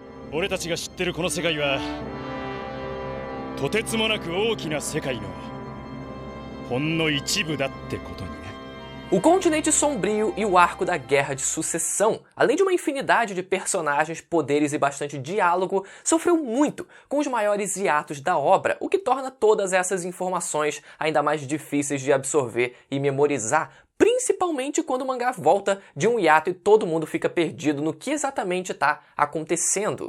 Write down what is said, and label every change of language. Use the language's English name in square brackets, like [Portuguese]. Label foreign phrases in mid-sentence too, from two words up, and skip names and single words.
[Japanese] 俺たちが知ってるこの世界はとてつもなく大きな世界のほんの一部だってことにね。 [Portuguese] O Continente Sombrio e o arco da Guerra de Sucessão, além de uma infinidade de personagens, poderes e bastante diálogo, sofreu muito com os maiores hiatos da obra, o que torna todas essas informações ainda mais difíceis de absorver e memorizar, principalmente quando o mangá volta de um hiato e todo mundo fica perdido no que exatamente está acontecendo.